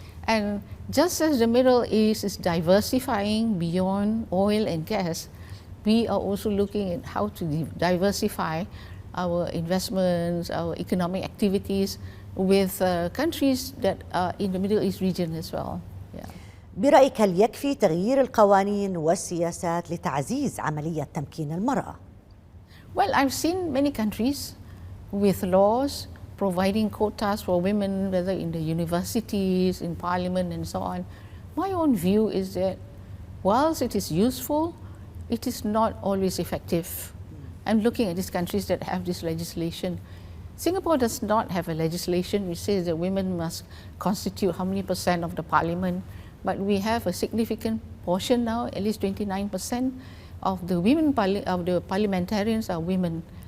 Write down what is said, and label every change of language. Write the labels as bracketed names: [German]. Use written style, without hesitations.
[English] And just as the Middle East is diversifying beyond oil and gas, we are also looking at how to diversify our investments, our economic activities with countries that are in the Middle East region as well. [Arabic] برأيك هل يكفي تغيير القوانين والسياسات لتعزيز عملية تمكين المرأة؟ [English] Well, I've seen many countries with laws providing quotas for women, whether in the universities, in parliament, and so on. My own view is that whilst it is useful, it is not always effective. I'm looking at these countries that have this legislation. Singapore does not have a legislation which says that women must constitute how many % of the parliament, but we have a significant portion now, at least 29% of the women of the parliamentarians are women.